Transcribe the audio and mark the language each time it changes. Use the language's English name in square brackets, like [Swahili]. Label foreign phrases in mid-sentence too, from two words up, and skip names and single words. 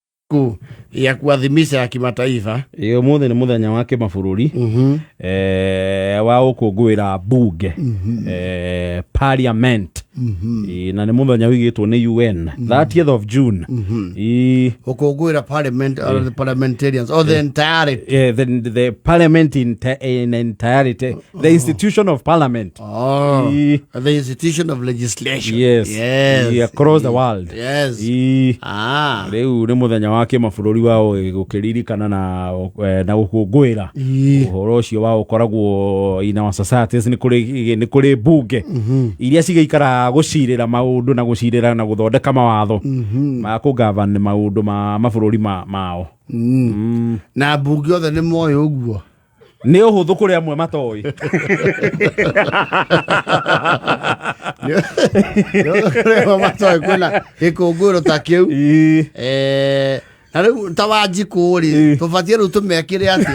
[Swahili] ya kuadhimisha ya kimataifa. [Kikuyu] Iyo muthe ni muthenya wa kimabũrũri wa gũkũngũĩra bunge parliament na ni muthenya wigĩtwo ni UN [English] 30th of June [Kikuyu] gũkũngũĩra parliament [English] or the parliamentarians or the entirety the parliament in entirety, the institution of parliament, the institution of legislation, yes across the world, yes [Kikuyu] rĩu nĩ muthenya wa kimabũrũri wa gũkĩririkana na gũkũngũĩra ũhoro ũcio wa ũkoragwo [English] in our societies [Kikuyu] nĩ kũrĩ bunge iria cigĩikara gũcirĩra maũndũ na gũcirĩra na gũthondeka mawatho ma kũgavana maũndũ ma mabũrũri mao na bunge othe nĩ moĩ ũguo nĩ ũhũthũ kũrĩ amwe matoĩ matoĩ kwĩna gĩkũngũĩro ta kĩu na rĩu ta Wanjikũ rĩ tũbatiĩ rĩu tũmekĩre atĩa